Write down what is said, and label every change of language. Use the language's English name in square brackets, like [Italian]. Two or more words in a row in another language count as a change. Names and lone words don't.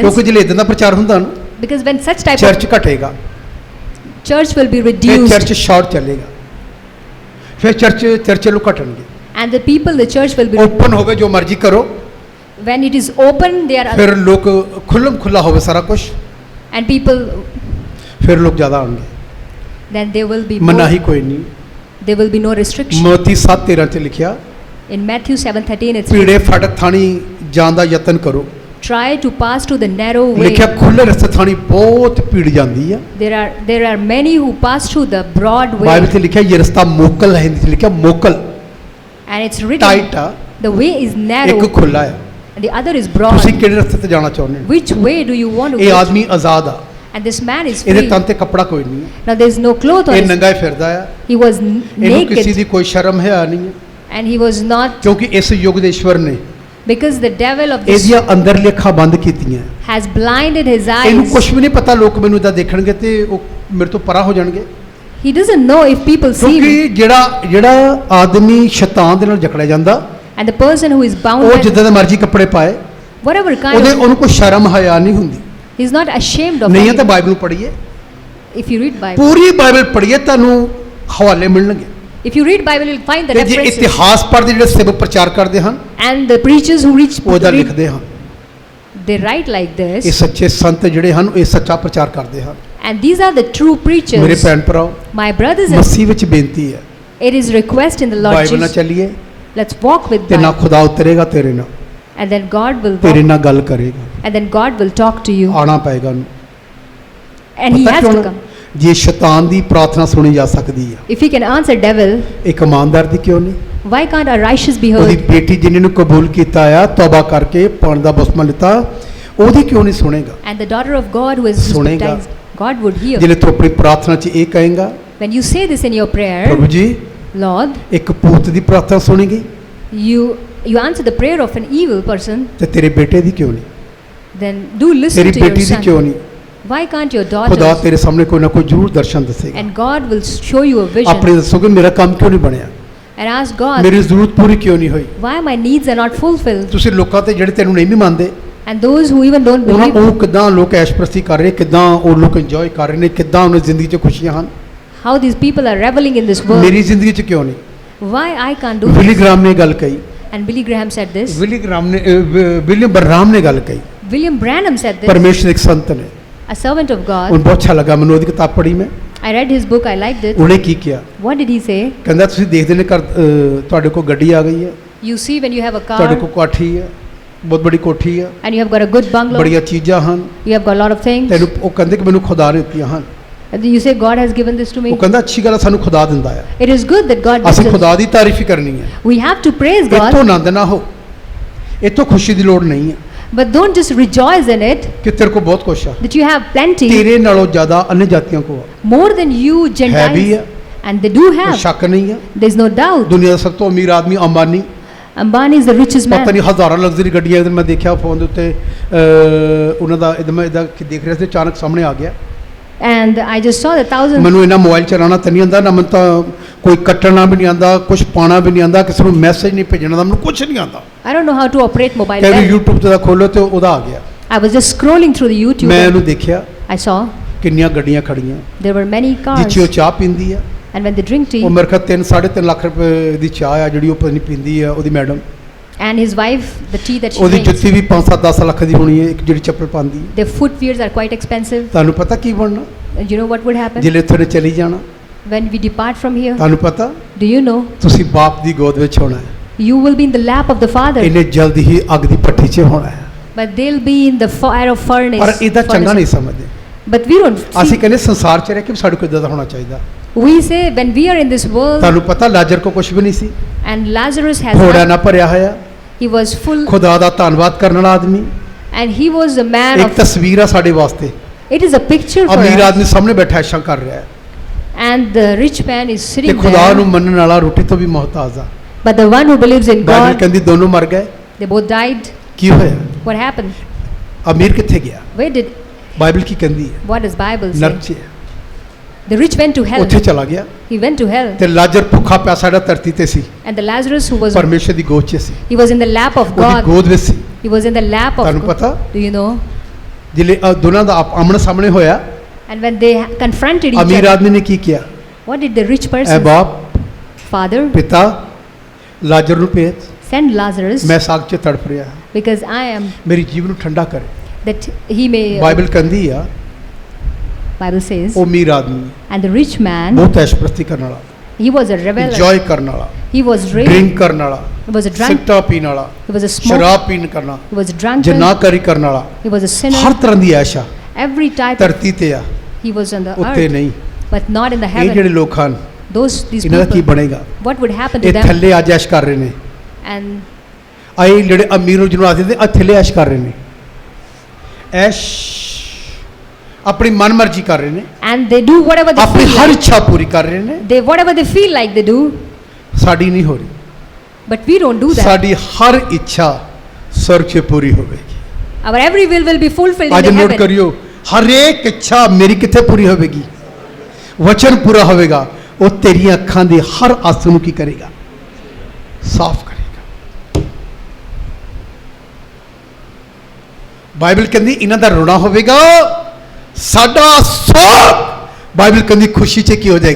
[Punjabi] ਕਿਉਂਕਿ ਜਿਹੜੇ ਇਦਾਂ ਦਾ ਪ੍ਰਚਾਰ ਹੁੰਦਾ ਨਾ, [English] because when such type [Punjabi] ਚਰਚ [English] of [Punjabi] ਘਟੇਗਾ, [English] church will be [Punjabi] ਫਿਰ [English] reduced, church short [Punjabi] ਚੱਲੇਗਾ, ਫਿਰ ਚਰਚ ਲੋਕ ਘਟਣਗੇ। [English] and the people, the church will be. [Punjabi] ਓਪਨ ਹੋਵੇ, ਜੋ ਮਰਜ਼ੀ ਕਰੋ, [English] When it is open, they are, [Punjabi] ਫਿਰ ਲੋਕ ਖੁੱਲਾ ਹੋਵੇ ਸਾਰਾ ਕੁਝ, [English] and people, [Punjabi] ਫਿਰ ਲੋਕ ਜ਼ਿਆਦਾ ਆਉਣਗੇ। [English] then there will be [Punjabi] ਮਨਾਹੀ [English] more, [Punjabi] ਕੋਈ ਨਹੀਂ। [English] there will be no restriction. [Punjabi] ਮੋਤੀ 7:13 'ਚ ਲਿਖਿਆ, [English] In Matthew 7:13, it's [Punjabi] ਭੀੜੇ ਫਾਟਕ ਥਾਣੀ ਜਾਣ ਦਾ ਯਤਨ ਕਰੋ। [English] try to pass to the narrow way. [Punjabi] ਲਿਖਿਆ ਖੁੱਲੇ ਰਸਤੇ ਥਾਣੀ ਬਹੁਤ ਭੀੜ ਜਾਂਦੀ ਆ। [English] There are many who pass through the broad way, [Punjabi] ਬਾਈਬਲ 'ਚ ਲਿਖਿਆ ਇਹ ਰਸਤਾ ਮੋਕਲ ਹੈ, ਹਿੰਦੀ 'ਚ ਲਿਖਿਆ ਮੋਕਲ, [English] and it's written, [Punjabi] ਟਾਈਟ ਆ, [English] the way is narrow [Punjabi] ਇੱਕ ਖੁੱਲਾ ਆ। [English] and the other is broad. [Punjabi] ਤੁਸੀਂ ਕਿਹੜੇ ਰਸਤੇ ਤੇ ਜਾਣਾ ਚਾਹੁੰਦੇ ਹੋ? [English] Which way do you want to [Punjabi] ਇਹ [English] go? [Punjabi] ਆਦਮੀ ਆਜ਼ਾਦ ਆ, [English] And this man is [Punjabi] ਇਹਦੇ [English] free. [Punjabi] ਤਨ ਤੇ ਕੱਪੜਾ ਕੋਈ ਨਹੀਂ ਹੈ, [English] Now there is no cloth on [Punjabi] ਇਹ [English] his. [Punjabi] ਨੰਗਾ ਹੀ ਫਿਰਦਾ ਆ, [English] He was [Punjabi] ਇਹਨੂੰ ਕਿਸੇ [English] naked, [Punjabi] ਦੀ ਕੋਈ ਸ਼ਰਮ ਹੈ ਨਹੀਂ ਹੈ, [English] and he was not, [Punjabi] ਕਿਉਂਕਿ ਇਸ ਯੁੱਗ ਦੇ ਈਸ਼ਵਰ ਨੇ [English] because the devil of this [Punjabi] ਇਹਦੀਆਂ ਅੰਦਰਲੀਆਂ ਅੱਖਾਂ ਬੰਦ ਕੀਤੀਆਂ। [English] has blinded his [Punjabi] ਇਹਨੂੰ [English] eyes. [Punjabi] ਕੁਝ ਵੀ ਨਹੀਂ ਪਤਾ, ਲੋਕ ਮੈਨੂੰ ਇਦਾਂ ਦੇਖਣਗੇ ਤੇ ਉਹ ਮੇਰੇ ਤੋਂ ਪਰਾਂ ਹੋ ਜਾਣਗੇ, [English] He doesn't know if people see him. [Punjabi] ਕਿਉਂਕਿ ਜਿਹੜਾ ਆਦਮੀ ਸ਼ੈਤਾਨ ਦੇ ਨਾਲ ਜਕੜਿਆ ਜਾਂਦਾ, [English] And the person who is bound [Punjabi] ਉਹ [English] by [Punjabi] ਜਿੱਦਾਂ ਦੇ ਮਰਜ਼ੀ ਕੱਪੜੇ ਪਾਏ, [English] whatever kind of, [Punjabi] ਉਹਨੂੰ ਕੋਈ ਸ਼ਰਮ ਹਯਾ ਨਹੀਂ ਹੁੰਦੀ। [English] he's not ashamed of [Punjabi] ਨਹੀਂ ਹੈ [English] it. [Punjabi] ਤਾਂ ਬਾਈਬਲ ਨੂੰ ਪੜ੍ਹੀਏ, [English] If you read Bible, [Punjabi] ਪੂਰੀ ਬਾਈਬਲ ਪੜ੍ਹੀਏ, ਤੁਹਾਨੂੰ ਹਵਾਲੇ ਮਿਲਣਗੇ। [English] if you read Bible, you'll find the [Punjabi] ਤੇ ਜੇ [English] references. [Punjabi] ਇਤਿਹਾਸ ਪੜ੍ਹਦੇ ਜਿਹੜੇ ਸੇਵਕ ਪ੍ਰਚਾਰ ਕਰਦੇ ਹਨ, [English] And the preachers who [Punjabi] ਉਹ ਇਹਦਾ [English] read, [Punjabi] ਲਿਖਦੇ ਹਨ। [English] they write like [Punjabi] ਇਹ [English] this. [Punjabi] ਸੱਚੇ ਸੰਤ ਜਿਹੜੇ ਹਨ, ਇਹ ਸੱਚਾ ਪ੍ਰਚਾਰ ਕਰਦੇ ਹਨ। [English] And these are the true [Punjabi] ਮੇਰੇ [English] preachers. [Punjabi] ਭੈਣ ਭਰਾਓ, [English] My brothers and [Punjabi] ਮਸੀਹ ਵਿੱਚ ਬੇਨਤੀ ਹੈ, [English] it is request in the Lord [Punjabi] ਬਾਈਬਲ ਨਾਲ [English] Jesus. [Punjabi] ਚੱਲੀਏ [English] Let's walk with [Punjabi] ਤੇ ਨਾ [English] Bible. [Punjabi] ਖੁਦਾ ਉਤਰੇਗਾ ਤੇਰੇ ਨਾਲ, [English] And then God will [Punjabi] ਤੇਰੇ [English] walk, [Punjabi] ਨਾਲ ਗੱਲ ਕਰੇਗਾ, [English] and then God will talk to you. [Punjabi] ਆਉਣਾ ਪਏਗਾ ਉਹਨੂੰ। [English] And he [Punjabi] ਪਤਾ [English] has [Punjabi] ਕਿਉਂ [English] to [Punjabi] ਨਾ? [English] come. [Punjabi] ਜੇ ਸ਼ੈਤਾਨ ਦੀ ਪ੍ਰਾਰਥਨਾ ਸੁਣੀ ਜਾ ਸਕਦੀ ਹੈ, [English] If he can answer devil, [Punjabi] ਇੱਕ ਇਮਾਨਦਾਰ ਦੀ ਕਿਉਂ ਨਹੀਂ? [English] why can't a righteous be [Punjabi] ਉਹਦੀ [English] heard? [Punjabi] ਬੇਟੀ ਜਿਹਨੇ ਨੂੰ ਕਬੂਲ ਕੀਤਾ ਆ, ਤੌਬਾ ਕਰਕੇ ਪਾਣੀ ਦਾ ਬਪਤਿਸਮਾ ਲਿੱਤਾ, ਉਹਦੀ ਕਿਉਂ ਨਹੀਂ ਸੁਣੇਗਾ? [English] And the daughter of God who is [Punjabi] ਸੁਣੇਗਾ। [English] baptized, God would hear. [Punjabi] ਜਿਹੜੇ ਤੂੰ ਆਪਣੀ ਪ੍ਰਾਰਥਨਾ 'ਚ ਇਹ ਕਹੇਗਾ, [English] When you say this in your prayer, [Punjabi] ਪ੍ਰਭੂ ਜੀ [English] Lord, [Punjabi] ਇੱਕ ਭੂਤ ਦੀ ਪ੍ਰਾਰਥਨਾ ਸੁਣੀ ਗਈ, [English] you answer the prayer of an evil person, [Punjabi] ਤੇ ਤੇਰੇ ਬੇਟੇ ਦੀ ਕਿਉਂ ਨਹੀਂ? [English] then do listen [Punjabi] ਤੇਰੀ [English] to your [Punjabi] ਬੇਟੀ ਦੀ ਕਿਉਂ [English] son. [Punjabi] ਨਹੀਂ? [English] Why can't your [Punjabi] ਖੁਦਾ [English] daughter? [Punjabi] ਤੇਰੇ ਸਾਹਮਣੇ ਕੋਈ ਨਾ ਕੋਈ ਜ਼ਰੂਰ ਦਰਸ਼ਨ ਦੱਸੇਗਾ। [English] And God will show you a vision [Punjabi] ਆਪਣੇ ਦੱਸੋਗੇ ਮੇਰਾ ਕੰਮ ਕਿਉਂ ਨਹੀਂ ਬਣਿਆ, [English] and ask God, [Punjabi] ਮੇਰੀ ਜ਼ਰੂਰਤ ਪੂਰੀ ਕਿਉਂ ਨਹੀਂ ਹੋਈ? [English] why my needs are not fulfilled? [Punjabi] ਤੁਸੀਂ ਲੋਕਾਂ ਤੇ ਜਿਹੜੇ ਤੈਨੂੰ ਨਹੀਂ ਵੀ ਮੰਨਦੇ, [English] And those who even don't [Punjabi] ਉਹਨਾਂ [English] believe, [Punjabi] ਉਹ ਕਿਦਾਂ ਲੋਕ ਐਸ਼ਪ੍ਰਸਤੀ ਕਰ ਰਹੇ, ਕਿਦਾਂ ਉਹ ਲੋਕ ਇੰਜੋਏ ਕਰ ਰਹੇ ਨੇ, ਕਿਦਾਂ ਉਹਨਾਂ ਦੀ ਜ਼ਿੰਦਗੀ 'ਚ ਖੁਸ਼ੀਆਂ ਹਨ, [English] how these people are reveling in this world. [Punjabi] ਮੇਰੀ ਜ਼ਿੰਦਗੀ 'ਚ ਕਿਉਂ ਨਹੀਂ? [English] Why I can't do [Punjabi] ਵਿਲੀ [English] this? [Punjabi] ਗ੍ਰਾਮ ਨੇ ਗੱਲ ਕਹੀ, [English] And Billy Graham said this. [Punjabi] ਵਿਲੀਅਮ ਬਰਨਾਮ ਨੇ ਗੱਲ ਕਹੀ, [English] William Branham said this. [Punjabi] ਪਰਮੇਸ਼ਰ ਦੇ ਇੱਕ ਸੰਤ ਨੇ, [English] A servant of God. [Punjabi] ਉਹਨੂੰ ਬਹੁਤ ਅੱਛਾ ਲੱਗਾ, ਮੈਨੂੰ ਉਹਦੀ ਕਿਤਾਬ ਪੜ੍ਹੀ ਮੈਂ, [English] I read his book. I liked it. [Punjabi] ਉਹਨੇ ਕੀ ਕਿਹਾ, [English] What did he say? [Punjabi] ਕਹਿੰਦਾ ਤੁਸੀਂ ਦੇਖਦੇ ਨੇ ਘਰ ਤੁਹਾਡੇ ਕੋਲ ਗੱਡੀ ਆ ਗਈ ਹੈ, [English] You see, when you have a [Punjabi] ਤੁਹਾਡੇ [English] car [Punjabi] ਕੋਲ ਕੋਠੀ ਹੈ, ਬਹੁਤ ਬੜੀ ਕੋਠੀ ਹੈ, [English] and you have got a good bungalow, [Punjabi] ਬੜੀਆਂ ਚੀਜ਼ਾਂ ਹਨ, [English] you have got a lot of things, [Punjabi] ਤੈਨੂੰ ਉਹ ਕਹਿੰਦੇ ਕਿ ਮੈਨੂੰ ਖੁਦਾ ਨੇ ਦਿੱਤੀਆਂ ਹਨ, [English] You say God has given this to me. [Punjabi] ਉਹ ਕਹਿੰਦਾ ਅੱਛੀ ਗੱਲ ਆ, ਸਾਨੂੰ ਖੁਦਾ ਦਿੰਦਾ ਆ, [English] It is good that God [Punjabi] ਅਸੀਂ [English] gives us. [Punjabi] ਖੁਦਾ ਦੀ ਤਾਰੀਫ ਹੀ ਕਰਨੀ ਹੈ। [English] We have to praise [Punjabi] ਇੱਥੋਂ [English] God, [Punjabi] ਆਨੰਦ ਨਾ ਹੋ, ਇੱਥੋਂ ਖੁਸ਼ੀ ਦੀ ਲੋੜ ਨਹੀਂ ਹੈ [English] but don't just rejoice in it [Punjabi] ਕਿ ਤੇਰੇ ਕੋਲ ਬਹੁਤ ਕੁਛ ਆ। [English] that you have plenty [Punjabi] ਤੇਰੇ ਨਾਲੋਂ ਜ਼ਿਆਦਾ अन्य ਜਾਤੀਆਂ ਕੋਲ ਆ, [English] more than you [Punjabi] ਹੈ ਵੀ [English] Gentiles, [Punjabi] ਆ, [English] and they do [Punjabi] ਕੋਈ [English] have. [Punjabi] ਸ਼ੱਕ ਨਹੀਂ ਆ। [English] There is no doubt. [Punjabi] ਦੁਨੀਆ ਦਾ ਸਭ ਤੋਂ ਅਮੀਰ ਆਦਮੀ ਅੰਬਾਨੀ, [English] Ambani is the richest [Punjabi] ਪਤਾ [English] man. [Punjabi] ਨਹੀਂ ਹਜ਼ਾਰਾਂ ਲਗਜ਼ਰੀ ਗੱਡੀਆਂ ਇਹਦੇ ਮੈਂ ਦੇਖਿਆ ਫੋਨ ਦੇ ਉੱਤੇ, ਉਹਨਾਂ ਦਾ ਇਹਦਾ ਮੈਂ ਇਹਦਾ ਦੇਖ ਰਿਹਾ ਸੀ, ਅਚਾਨਕ ਸਾਹਮਣੇ ਆ ਗਿਆ। [English] And I just saw the thousands. [Punjabi] ਮੈਨੂੰ ਇਹਨਾਂ ਮੋਬਾਈਲ ਚਲਾਉਣਾ ਤਾਂ ਨਹੀਂ ਆਉਂਦਾ, ਨਾ ਮੈਨੂੰ ਤਾਂ ਕੋਈ ਕੱਟਣਾ ਵੀ ਨਹੀਂ ਆਉਂਦਾ, ਕੁਝ ਪਾਉਣਾ ਵੀ ਨਹੀਂ ਆਉਂਦਾ, ਕਿਸੇ ਨੂੰ ਮੈਸੇਜ ਨਹੀਂ ਭੇਜਣਾ ਦਾ ਮੈਨੂੰ ਕੁਝ ਨਹੀਂ ਆਉਂਦਾ। [English] I don't know how to operate mobile. [Punjabi] ਕਹਿੰਦੇ [English] well. [Punjabi] YouTube ਤੇ ਖੋਲੋ ਤੇ ਉਹਦਾ ਆ ਗਿਆ। [English] I was just scrolling through the YouTube. [Punjabi] ਮੈਂ [English] and [Punjabi] ਉਹਨੂੰ ਦੇਖਿਆ [English] I saw [Punjabi] ਕਿੰਨੀਆਂ ਗੱਡੀਆਂ ਖੜੀਆਂ, [English] there were many cars. [Punjabi] ਜਿੱਥੇ ਉਹ ਚਾਹ ਪੀਂਦੀ ਆ, [English] And when they drink tea, [Punjabi] ਉਹ ਮੇਰੇ ਖਿਆਲ 3.5 ਲੱਖ ਰੁਪਏ ਦੀ ਚਾਹ ਆ ਜਿਹੜੀ ਉਹ ਪਤਾ ਨਹੀਂ ਪੀਂਦੀ ਆ ਉਹਦੀ ਮੈਡਮ। [English] and his wife, the tea that she [Punjabi] ਉਹਦੀ [English] drinks, [Punjabi] ਜੁੱਤੀ ਵੀ 5-10 ਲੱਖ ਦੀ ਹੋਣੀ ਹੈ, ਇੱਕ ਜਿਹੜੀ ਚੱਪਲ ਪਾਉਂਦੀ। [English] their footwears are quite expensive. [Punjabi] ਤੁਹਾਨੂੰ ਪਤਾ ਕੀ ਬਣਨਾ [English] And you know what would happen [Punjabi] ਜਿਲੇ ਇੱਥੋਂ ਚਲੀ ਜਾਣਾ? [English] when we depart from here? [Punjabi] ਤੁਹਾਨੂੰ ਪਤਾ [English] Do you know? [Punjabi] ਤੁਸੀਂ ਬਾਪ ਦੀ ਗੋਦ ਵਿੱਚ ਹੋਣਾ ਹੈ, [English] You will be in the lap of the Father, [Punjabi] ਇਹਨੇ ਜਲਦੀ ਹੀ ਅੱਗ ਦੀ ਭੱਠੀ 'ਚ ਹੋਣਾ ਹੈ। [English] but they'll be in the fire of furnace. [Punjabi] ਪਰ ਇਹਦਾ ਚੰਗਾ ਨਹੀਂ [English] furnace. [Punjabi] ਸਮਝਦੇ। [English] But we don't [Punjabi] ਅਸੀਂ [English] see. [Punjabi] ਕਹਿੰਦੇ ਸੰਸਾਰ 'ਚ ਰਹਿ ਕੇ ਸਾਡੇ ਕੋਲ ਇਦਾਂ ਦਾ ਹੋਣਾ ਚਾਹੀਦਾ। [English] We say when we are in this world, [Punjabi] ਤੁਹਾਨੂੰ ਪਤਾ ਲਾਜ਼ਰ ਕੋ ਕੁਝ ਵੀ ਨਹੀਂ ਸੀ, [English] and Lazarus has [Punjabi] ਥੋੜਾ [English] not, [Punjabi] ਨਾ ਭਰਿਆ ਹੋਇਆ, [English] he was full, [Punjabi] ਖੁਦਾ ਦਾ ਧੰਨਵਾਦ ਕਰਨ ਵਾਲਾ ਆਦਮੀ। [English] and he was a man [Punjabi] ਇੱਕ [English] of. [Punjabi] ਤਸਵੀਰ ਆ ਸਾਡੇ ਵਾਸਤੇ, [English] It is a picture for [Punjabi] ਅਮੀਰ [English] us. [Punjabi] ਆਦਮੀ ਸਾਹਮਣੇ ਬੈਠਾ ਐਸ਼ਾ ਕਰ ਰਿਹਾ ਹੈ [English] And the rich man is [Punjabi] ਤੇ [English] sitting [Punjabi] ਖੁਦਾ ਨੂੰ [English] there, [Punjabi] ਮੰਨਣ ਵਾਲਾ ਰੋਟੀ ਤੋਂ ਵੀ ਮੁਹਤਾਜ ਆ। [English] but the one who believes in [Punjabi] ਬਾਈਬਲ [English] God, [Punjabi] ਕਹਿੰਦੀ ਦੋਨੋਂ ਮਰ ਗਏ। [English] they both died. [Punjabi] ਕੀ ਹੋਇਆ? [English] What happened? [Punjabi] ਅਮੀਰ ਕਿੱਥੇ ਗਿਆ? [English] Where did? [Punjabi] ਬਾਈਬਲ ਕੀ ਕਹਿੰਦੀ ਹੈ? [English] What does Bible [Punjabi] ਨਰਕ [English] say? [Punjabi] 'ਚ ਹੈ। [English] The rich went to hell. [Punjabi] ਉੱਥੇ ਚਲਾ ਗਿਆ [English] He went to hell. [Punjabi] ਤੇ ਲਾਜ਼ਰ ਭੁੱਖਾ ਪਿਆਸਾ ਜਿਹੜਾ ਧਰਤੀ ਤੇ ਸੀ, [English] And the Lazarus who was, [Punjabi] ਪਰਮੇਸ਼ਰ ਦੀ ਗੋਦ 'ਚ ਸੀ, [English] he was in the lap of [Punjabi] ਉਹਦੀ [English] God. [Punjabi] ਗੋਦ ਵਿੱਚ ਸੀ। [English] He was in the lap of [Punjabi] ਤੁਹਾਨੂੰ [English] God. [Punjabi] ਪਤਾ [English] Do you know? [Punjabi] ਜਿਲੇ ਦੋਨਾਂ ਦਾ ਆਮਣ ਸਾਹਮਣੇ ਹੋਇਆ, [English] And when they confronted each [Punjabi] ਅਮੀਰ [English] other, [Punjabi] ਆਦਮੀ ਨੇ ਕੀ ਕਿਹਾ? [English] what did the rich [Punjabi] ਐ [English] person? [Punjabi] ਬਾਪ [English] Father, [Punjabi] ਪਿਤਾ ਲਾਜ਼ਰ ਨੂੰ ਭੇਜ, [English] send Lazarus [Punjabi] ਮੈਂ ਸਾਗ 'ਚ ਤੜਫ ਰਿਹਾ, [English] because I am, [Punjabi] ਮੇਰੀ ਜੀਵ ਨੂੰ ਠੰਡਾ ਕਰੇ। [English] that he may. [Punjabi] ਬਾਈਬਲ ਕਹਿੰਦੀ ਆ [English] Bible says, [Punjabi] ਉਹ ਅਮੀਰ ਆਦਮੀ [English] and the rich man, [Punjabi] ਬਹੁਤ ਐਸ਼ਪ੍ਰਸਤੀ ਕਰਨ ਵਾਲਾ, [English] he was a reveler. [Punjabi] ਇੰਜੋਏ ਕਰਨ ਵਾਲਾ, [English] He was drink. [Punjabi] ਡਰਿੰਕ ਕਰਨ ਵਾਲਾ, [English] He was a drunk. [Punjabi] ਸਿਗਰਟਾਂ ਪੀਣ ਵਾਲਾ, [English] He was a smoker. [Punjabi] ਸ਼ਰਾਬ ਪੀਣ ਕਰਨਾ, [English] He was a drunkard. [Punjabi] ਜਨਾਕਾਰੀ ਕਰਨ ਵਾਲਾ, [English] He was a [Punjabi] ਹਰ [English] sinner. [Punjabi] ਤਰ੍ਹਾਂ ਦੀ ਐਸ਼ ਆ [English] Every type. Of, [Punjabi] ਧਰਤੀ ਤੇ ਆ, [English] he was on the [Punjabi] ਉੱਤੇ [English] earth, [Punjabi] ਨਹੀਂ। [English] but not in the [Punjabi] ਇਹ ਜਿਹੜੇ [English] heaven. [Punjabi] ਲੋਕ ਹਨ [English] These [Punjabi] ਇਹਨਾਂ ਦਾ ਕੀ [English] people. [Punjabi] ਬਣੇਗਾ? [English] What would happen to [Punjabi] ਇਹ [English] them? [Punjabi] ਥੱਲੇ ਅੱਜ ਐਸ਼ ਕਰ ਰਹੇ ਨੇ, [English] And [Punjabi] ਆਏ ਜਿਹੜੇ ਅਮੀਰ ਨੂੰ ਜਿਹਨੂੰ ਆਖਦੇ ਆ ਥੱਲੇ ਐਸ਼ ਕਰ ਰਹੇ ਨੇ, ਐਸ਼ ਆਪਣੀ ਮਨਮਰਜ਼ੀ ਕਰ ਰਹੇ ਨੇ, [English] they do whatever they [Punjabi] ਆਪਣੀ [English] feel [Punjabi] ਹਰ [English] like. [Punjabi] ਇੱਛਾ ਪੂਰੀ ਕਰ ਰਹੇ ਨੇ। [English] They whatever they feel like they do, [Punjabi] ਸਾਡੀ ਨਹੀਂ ਹੋ ਰਹੀ, [English] but we don't do that. [Punjabi] ਸਾਡੀ ਹਰ ਇੱਛਾ स्वर्ग 'ਚ ਪੂਰੀ ਹੋਵੇਗੀ। [English] Our every will be fulfilled [Punjabi] ਅੱਜ [English] in the [Punjabi] ਨੋਟ [English] heaven. [Punjabi] ਕਰਿਓ, ਹਰੇਕ ਇੱਛਾ ਮੇਰੀ ਕਿੱਥੇ ਪੂਰੀ ਹੋਵੇਗੀ? ਵਚਨ ਪੂਰਾ ਹੋਵੇਗਾ, ਉਹ ਤੇਰੀਆਂ ਅੱਖਾਂ ਦੇ ਹਰ ਆਂਸੂ ਨੂੰ ਕੀ ਕਰੇਗਾ? ਸਾਫ਼ ਕਰੇਗਾ। ਬਾਈਬਲ ਕਹਿੰਦੀ ਇਹਨਾਂ ਦਾ ਰੋਣਾ ਹੋਵੇਗਾ, ਸਾਡਾ ਸੋਗ ਬਾਈਬਲ ਕਹਿੰਦੀ ਖੁਸ਼ੀ 'ਚ ਕੀ ਹੋ ਜਾਏਗਾ?